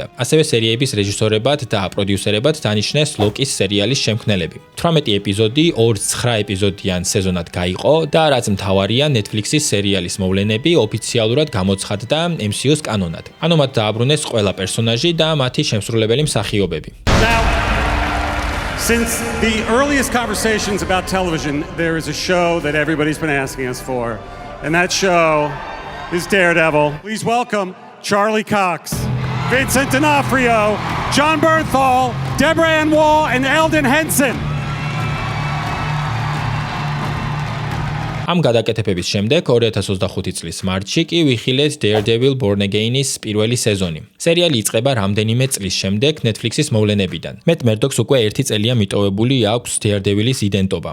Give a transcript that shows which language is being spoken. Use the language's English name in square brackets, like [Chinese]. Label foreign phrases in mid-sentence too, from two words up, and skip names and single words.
[Georgian] ასევე სერიების რეჟისორებად და პროდიუსერებად დანიშნეს ლოკის სერიალის შემქმნელები. 18 ეპიზოდი 2-9 ეპიზოდიან სეზონად გაიყო და რაც მთავარია, Netflix-ის სერიალის მოვლენები ოფიციალურად გამოცხადდა MCU-ს კანონად. ანუ მათ დააბრუნეს ყველა პერსონაჟი და მათი შემსრულებელი მსახიობები. [English] Now, since the earliest conversations about television, there is a show that everybody's been asking us for, and that show is Daredevil. Please welcome Charlie Cox, Vincent D'Onofrio, John Bernthal, Deborah Ann Wall, and Eldon Henson. [Georgian] ამ გადაკეთებების შემდეგ 2025 წლის მარტში კი ვიხილეთ Daredevil Born Again-ის პირველი სეზონი. სერიალი იწყება რამდენიმე წლის შემდეგ Netflix-ის მოვლენებიდან. მეტ მერდოქს უკვე 1 წელია მიტოვებული აქვს Daredevilis იდენტობა.